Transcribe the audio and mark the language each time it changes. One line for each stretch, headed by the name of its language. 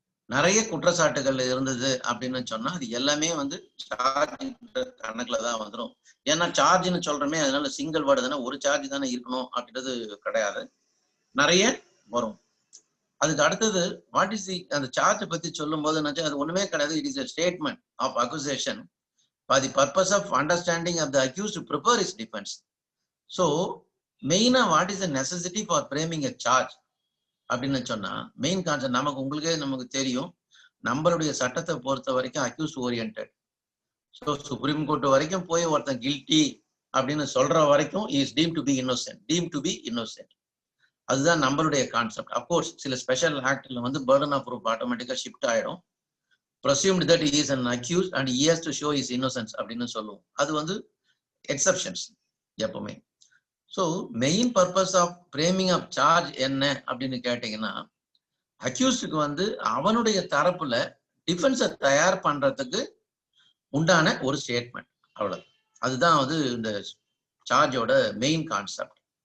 Tamil: நிறைய குற்றச்சாட்டுகள் இருந்தது அப்படின்னு சொன்னா அது எல்லாமே வந்து சார்ஜ் கணக்குல தான் வந்துடும். ஏன்னா சார்ஜ்னு சொல்றமே, அதனால சிங்கிள் வேர்டு தானே, ஒரு சார்ஜ் தானே இருக்கணும் அப்படின்றது கிடையாது, நிறைய வரும். அதுக்கு அடுத்தது வாட் இஸ் அந்த சார்ஜை பத்தி சொல்லும் போது அது ஒண்ணுமே கிடையாது. It is
English: a statement of accusation for the purpose of understanding of the accused to prepare his defense. So மெயினா what is the necessity for framing a charge
Tamil: அப்படின்னு சொன்னா
English: main concept
Tamil: நமக்கு தெரியும். நம்மளுடைய சட்டத்தை பொறுத்த வரைக்கும் accuse oriented. So supreme court வரைக்கும் போய் ஒருத்தன் கில்ட்டி அப்படின்னு சொல்ற வரைக்கும் is team to be innocent. அதுதான் நம்மளுடைய கான்செப்ட். அப்கோர்ஸ் சில ஸ்பெஷல் ஆக்ட்ல வந்து பர்டன் ஆஃப் ப்ரூஃப் ஆட்டோமேட்டிக்கா ஷிஃப்ட் ஆயிடும்.
English: presumed that he is an accused and he has to show his innocence
Tamil: அப்படின்னு சொல்லுவோம். அது வந்து எக்ஸப்ஷன்ஸ் எப்பவுமே. So main purpose of framing of charge என்ன அப்படின்னு கேட்டீங்கன்னா அக்யூஸ்டுக்கு வந்து அவனுடைய தரப்புல டிஃபென்ஸை தயார் பண்றதுக்கு உண்டான ஒரு ஸ்டேட்மெண்ட், அவ்வளவு. அதுதான் வந்து இந்த சார்ஜோட மெயின் கான்செப்ட்.